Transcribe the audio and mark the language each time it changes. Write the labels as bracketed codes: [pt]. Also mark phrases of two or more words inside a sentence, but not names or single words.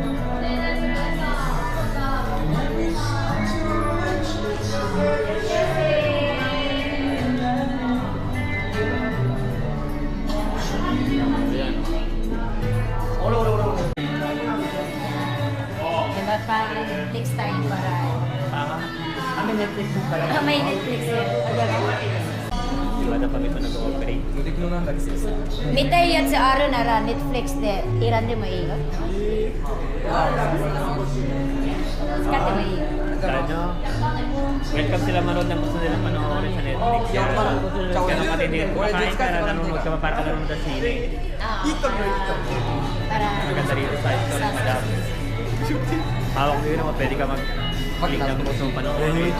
[tl] Ayan. diba pa Netflix tayo para May Netflix mo pala. may Netflix yun Diba na pag ito nag-ooperate? [ja] 見たいやつあるなら Netflix で選んでもいいよ使ってもいいよ [tl] Ano? Welcome sila manood ng gusto nilang panoorin sa Netflix. Kaya nung matindi, kumakain ka na nanonood ka pa para ka nanonood sa sine. para Maganda rito sa ito ng madam. Hawak mo yun naman, pwede ka mag-click ng gusto mong panoorin.